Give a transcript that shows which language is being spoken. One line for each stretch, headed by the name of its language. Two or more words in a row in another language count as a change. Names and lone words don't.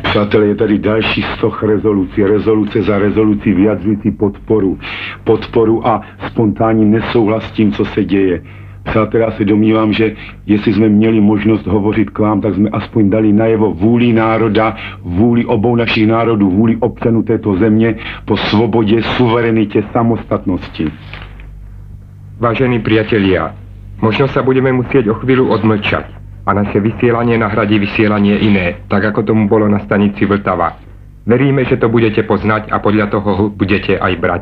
Czech: Přátelé, je tady další 100 rezolucí, rezoluce za rezolucí vyjadřující podporu a spontánní nesouhlas s tím, co se děje. Přátelé, já se domnívám, že jestli jsme měli možnost hovořit k vám, tak jsme aspoň dali najevo vůli národa, vůli obou našich národů, vůli občanů této země po svobodě, suverenitě, samostatnosti.
Slovak: Vážení priatelia, možno sa budeme musieť o chvíľu odmlčať a naše vysielanie nahradí vysielanie iné, tak ako tomu bolo na stanici Vltava. Veríme, že to budete poznať a podľa toho budete aj brať.